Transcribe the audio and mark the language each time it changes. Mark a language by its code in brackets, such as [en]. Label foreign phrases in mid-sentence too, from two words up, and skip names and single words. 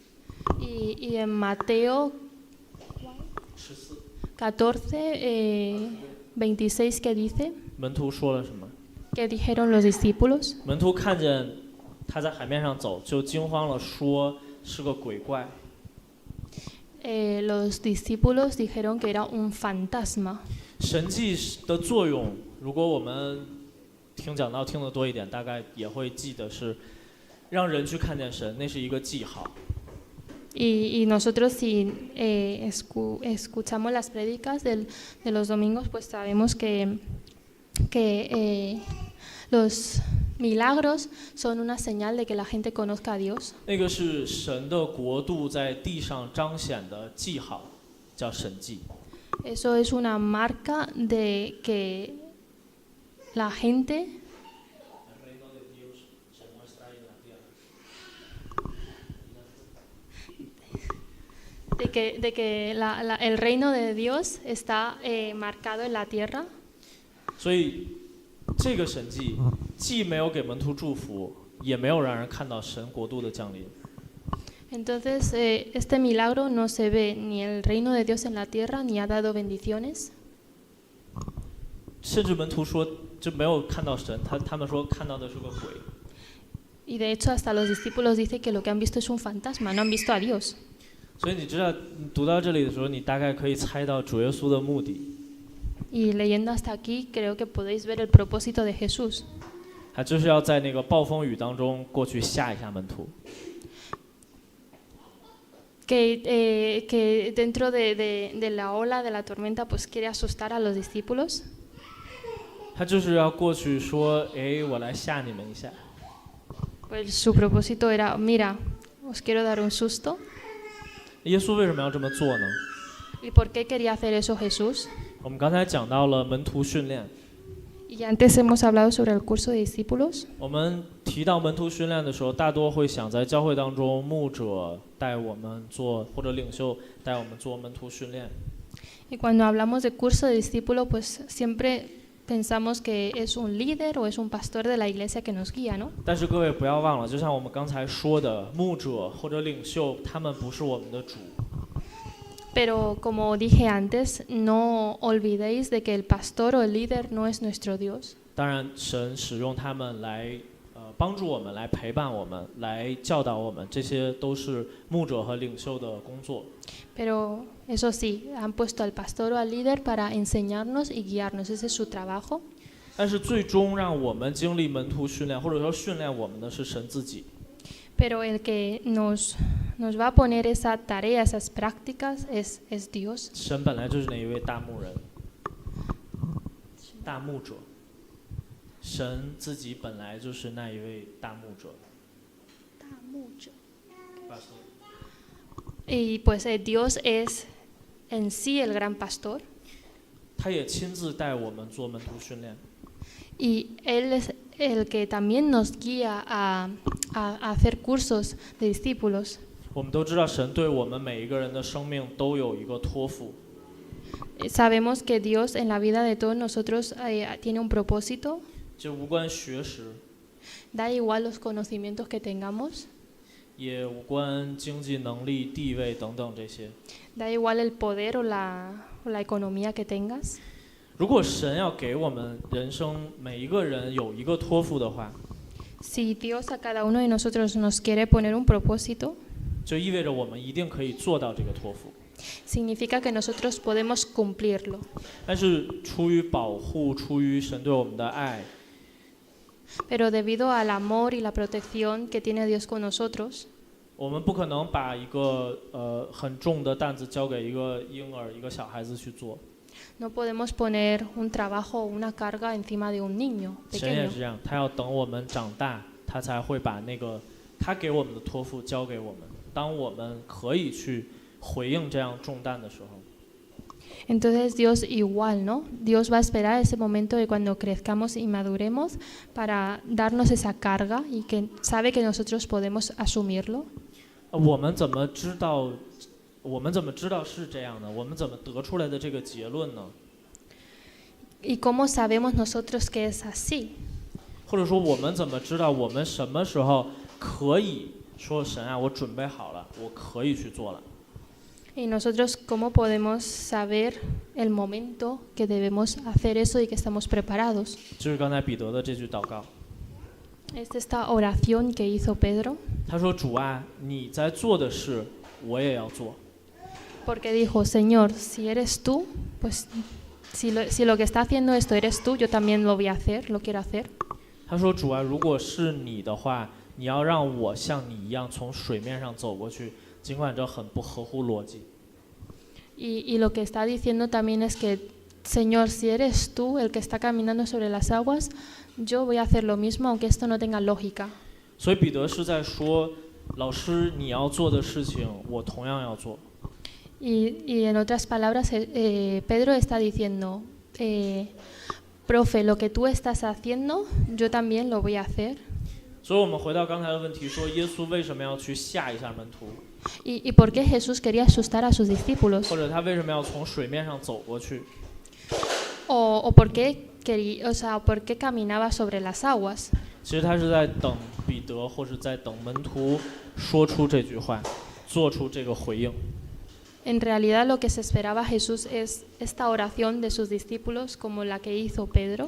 [es] Y en Mateo 14, 26, ¿qué dice? [zh] 门徒说了什么？ [es] ¿Qué dijeron los discípulos? [zh] 门徒看见他在海面上走，就惊慌了，说是个鬼怪。 [es] Los discípulos dijeron que era un fantasma. [zh] 神迹的作用，如果我们听讲道听得多一点，大概也会记得是让人去看见神，那是一个记号。 [es] Y nosotros si escuchamos las prédicas de los domingos, pues sabemos que los milagros son una señal de que la gente conozca a Dios. [zh] 那个是神的国度在地上彰显的记号，叫神迹。 [es] Eso es una marca de que la gente de que el reino de Dios está marcado en la tierra. [zh] 所以这个神迹既没有给门徒祝福，也没有让人看到神国度的降临。 [es] Entonces, este milagro no se ve ni el reino de Dios en la tierra, ni ha dado bendiciones. [zh] 甚至门徒说，就没有看到神，他们说看到的是个鬼。 [es] Y de hecho, hasta los discípulos dicen que lo que han visto es un fantasma, no han visto a Dios. [zh] 所以你知道，你读到这里的时候，你大概可以猜到主耶稣的目的。 [es] Y leyendo hasta aquí, creo que podéis ver el propósito de Jesús. [zh] 他就是要在那个暴风雨当中过去吓一下门徒。 [es] Que dentro de la ola, de la tormenta, pues quiere asustar a los discípulos. [zh] 他就是要过去说：“哎，我来吓你们一下。” [es] Pues su propósito era, mira, os quiero dar un susto. [zh] 耶稣为什么要这么做呢？ [es] ¿Y por qué quería hacer eso Jesús? [zh] 我们刚才讲到了门徒训练。 [es] Y antes hemos hablado sobre el curso de discípulos. [zh] 我们提到门徒训练的时候，大多会想在教会当中，牧者带我们做，或者领袖带我们做门徒训练。 [es] Y cuando hablamos de curso de discípulo, pues siempre pensamos que es un líder o es un pastor de la iglesia que nos guía, ¿no? [zh] 但是各位不要忘了，就像我们刚才说的，牧者或者领袖，他们不是我们的主。 [es] Pero como dije antes, no olvidéis de que el pastor o el líder no es nuestro Dios. [zh] 当然，神使用他们来帮助我们，来陪伴我们，来教导我们，这些都是牧者和领袖的工作。 [es] Pero eso sí, han puesto al pastor o al líder para enseñarnos y guiarnos. Ese es su trabajo. [zh] 但是最终让我们经历门徒训练，或者说训练我们的是神自己。 [es] Pero el que nos va a poner esa tarea, esas prácticas, es Dios. [zh] 神本来就是那一位大牧人，大牧者。神自己本来就是那一位大牧者。大牧者。 [es] Y pues Dios es en sí el gran pastor. [zh] 他也亲自带我们做门徒训练。 [es] Y Él es el que también nos guía a hacer cursos de discípulos. [zh] 我们都知道神对我们每一个人的生命都有一个托付。 [es] Sabemos que Dios en la vida de todos nosotros tiene un propósito. [zh] 就无关学识。 [es] Da igual los conocimientos que tengamos. [zh] 也无关经济能力、地位等等这些。 [es] Da igual el poder o la economía que tengas. [zh] 如果神要给我们人生每一个人有一个托付的话， [es] Si Dios a cada uno de nosotros nos quiere poner un propósito, [zh] 就意味着我们一定可以做到这个托付。 [es] significa que nosotros podemos cumplirlo. [zh] 但是出于保护，出于神对我们的爱， [es] Pero debido al amor y la protección que tiene Dios con nosotros, [zh] 我们不可能把一个很重的担子交给一个婴儿、一个小孩子去做。 [es] no podemos poner un trabajo o una carga encima de un niño [zh] 神也 [es] pequeño. [zh] 是这样，他要等我们长大，他才会把那个他给我们的托付交给我们。当我们可以去回应这样重担的时候， [es] Entonces Dios igual, ¿no? Dios va a esperar ese momento de cuando crezcamos y maduremos para darnos esa carga y que sabe que nosotros podemos asumirlo. [zh] 我们怎么知道？我们怎么知道是这样的？我们怎么得出来的这个结论呢？ [es] ¿Y cómo sabemos nosotros que es así? [zh] 或者说，我们怎么知道我们什么时候可以说神啊，我准备好了，我可以去做了？ [es] Y nosotros cómo podemos saber el momento que debemos hacer eso y que estamos preparados. [zh] 就是刚才彼得的这句祷告。 [es] Es esta oración que hizo Pedro. [zh] 他说：“主啊，你在做的事，我也要做。” [es] Porque dijo, Señor, si eres tú, pues si lo que está haciendo esto eres tú, yo también lo voy a hacer, lo quiero hacer. [zh] 他说：“主啊，如果是你的话，你要让我像你一样从水面上走过去，尽管这很不合乎逻辑。” [es] Y lo que está diciendo también es que, Señor, si eres tú el que está caminando sobre las aguas, yo voy a hacer lo mismo, aunque esto no tenga lógica. [zh] 所以彼得是在说，老师你要做的事情，我同样要做。 [es] Y en otras palabras, Pedro está diciendo, profe, lo que tú estás haciendo, yo también lo voy a hacer. [zh] 所以我们回到刚才的问题，说耶稣为什么要去吓一下门徒， [es] ¿Y por qué Jesús quería asustar a sus discípulos? [zh] 或者他为什么要从水面上走过去？ [es] ¿O por qué caminaba sobre las aguas? [zh] 其实他是在等彼得，或是在等门徒说出这句话，做出这个回应。 [es] En realidad lo que se esperaba Jesús es esta oración de sus discípulos como la que hizo Pedro.